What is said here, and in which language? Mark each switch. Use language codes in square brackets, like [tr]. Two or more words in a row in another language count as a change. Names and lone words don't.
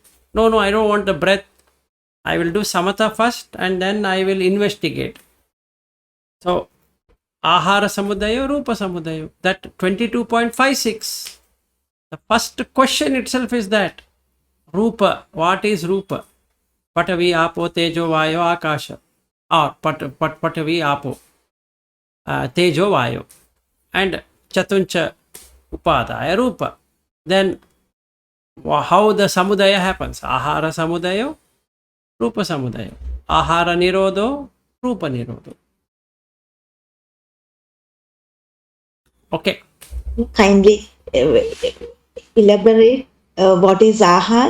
[en] No, I don't want the breath. I will do samatha first and then I will investigate. So, [pi] Ahara Samudayo, Rupa Samudayo, [en] that 22.56. The first question itself is that. Rupa, what is Rupa? [pi] Patavi, Apo, Tejo, Vayo, Akasha. Or Patavi, Apo, Tejo, Vayo. And Chatuncha, Upadaya, Rupa. [en] Then, how the samudaya happens? [pi] Ahara Samudayo, Rupa Samudayo. Ahara Nirodho, Rupa Nirodho. [en] Okay. Kindly elaborate what is ahara,